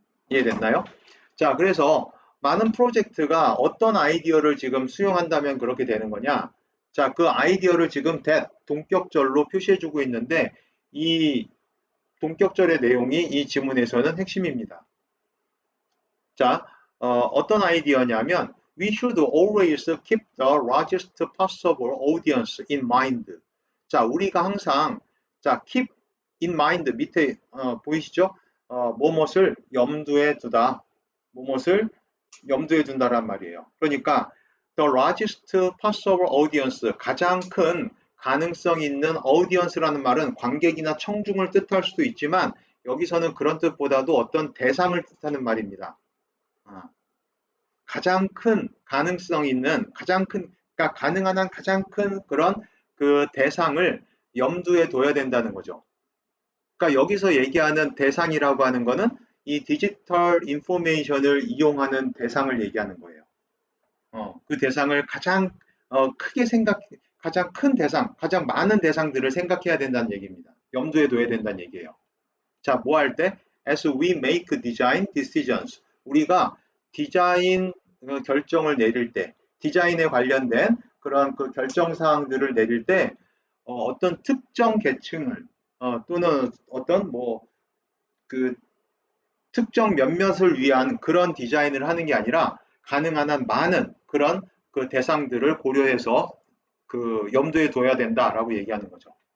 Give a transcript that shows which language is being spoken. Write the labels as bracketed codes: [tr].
[ko] 이해됐나요? 자, 그래서 많은 프로젝트가 어떤 아이디어를 지금 수용한다면 그렇게 되는 거냐? 자, 그 아이디어를 지금 동격절로 표시해주고 있는데, 이 동격절의 내용이 이 지문에서는 핵심입니다. 자, 어떤 아이디어냐면 [en] We should always keep the largest possible audience in mind. [ko] 자, 우리가 항상 자, keep in mind 밑에 보이시죠? 무엇을 염두에 두다. 무엇을 염두에 둔다란 말이에요. 그러니까 [en] the largest possible audience, [ko] 가장 큰 가능성 있는 audience라는 말은 관객이나 청중을 뜻할 수도 있지만 여기서는 그런 뜻보다도 어떤 대상을 뜻하는 말입니다. 가장 큰 가능성 있는 그러니까 가능한 한 가장 큰 그런 그 대상을 염두에 둬야 된다는 거죠. 그러니까 여기서 얘기하는 대상이라고 하는 거는 이 디지털 인포메이션을 이용하는 대상을 얘기하는 거예요. 그 대상을 가장 크게 가장 큰 대상, 가장 많은 대상들을 생각해야 된다는 얘기입니다. 염두에 둬야 된다는 얘기예요. 자, 뭐 할 때? [en] As we make design decisions. [ko] 우리가 디자인 결정을 내릴 때, 디자인에 관련된 그런 그 결정 사항들을 내릴 때 어떤 특정 계층을 또는 어떤 그 특정 몇몇을 위한 그런 디자인을 하는 게 아니라 가능한 한 많은 그런 그 대상들을 고려해서 그 염두에 둬야 된다라고 얘기하는 거죠.